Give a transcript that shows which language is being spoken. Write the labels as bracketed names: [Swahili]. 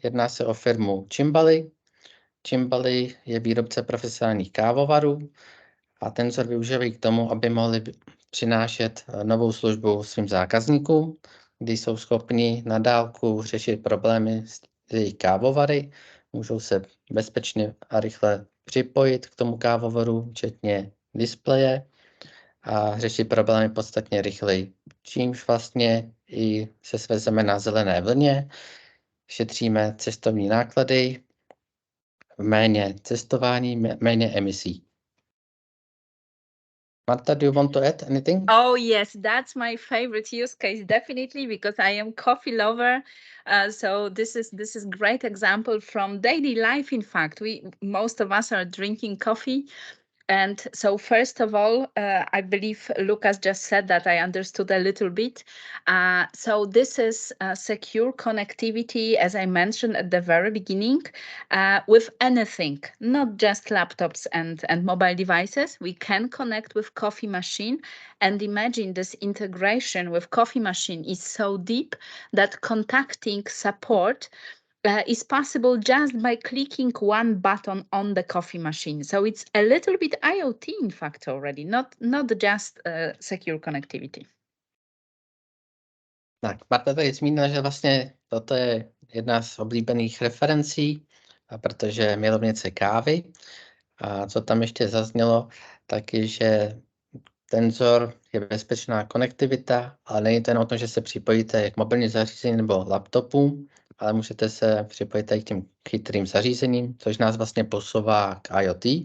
[Czech] Jedná se o firmu Cimbali. Cimbali je výrobce profesionálních kávovarů a Tensor využívají k tomu, aby mohli přinášet novou službu svým zákazníkům, kdy jsou schopni na dálku řešit problémy s jejich kávovary, můžou se bezpečně a rychle připojit k tomu kávovaru, včetně displeje, a řešit problémy podstatně rychleji. Čímž vlastně i se svezeme na zelené vlně, šetříme cestovní náklady, méně cestování, méně emisí. [English] Marta, do you want to add anything? Oh yes, that's my favorite use case, definitely, because I am coffee lover. So this is great example from daily life. In fact, most of us are drinking coffee. And so first of all, I believe Lucas just said that I understood a little bit. So this is secure connectivity, as I mentioned at the very beginning, with anything, not just laptops and mobile devices. We can connect with coffee machine, and imagine this integration with coffee machine is so deep that contacting support is possible just by clicking one button on the coffee machine. So it's a little bit IoT, in fact, already, not just secure connectivity. [Czech] Tak, Marta tady zmínila, že vlastně toto je jedna z oblíbených referencí, protože milovnice kávy. A co tam ještě zaznělo, tak je, že Tensor je bezpečná konektivita, ale není to jen o tom, že se připojíte k mobilním zařízením nebo laptopům, ale můžete se připojit i k těm chytrým zařízením, což nás vlastně posouvá k IoT.